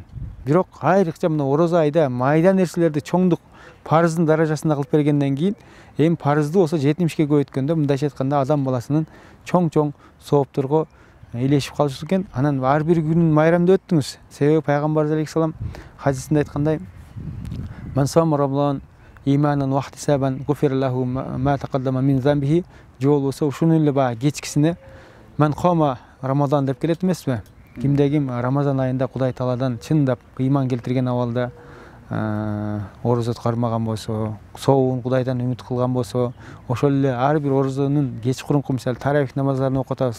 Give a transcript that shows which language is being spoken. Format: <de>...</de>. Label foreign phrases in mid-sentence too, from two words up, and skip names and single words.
<ky>Бирок айрыкча мына орозо айда майда нерселерди чоңдук парыздын даражасында кылып бергенден кийин, эми парызды болсо 70ке көбөйткөндө, мындайча айтканда адам баласынын чоң соопторго илешип калышы экен. Анан ар бир күнүн майрамдап өттүңүз. Себеби пайгамбарыбыз алейхисалам хадисинде айткандай:</ky> <ar>"من صام رمضان إيمانا واحتسابا غفر له ما تقدم من ذنبه",</ar> <ky>жол болсо ушуну эле баягы кечкисине</ky> <ar>"من قام رمضان"</ar> <ky>деп келет эмеспи? Кимде ким Рамазан айында Кудай Тааладан чындап ыйман келтирген абалда орозо кармаган болсо, сообун Кудайдан үмүт кылган болсо, ошол эле ар бир орозонун кечкурунку мисалы таравих намаздарын окуп атабыз.</ky>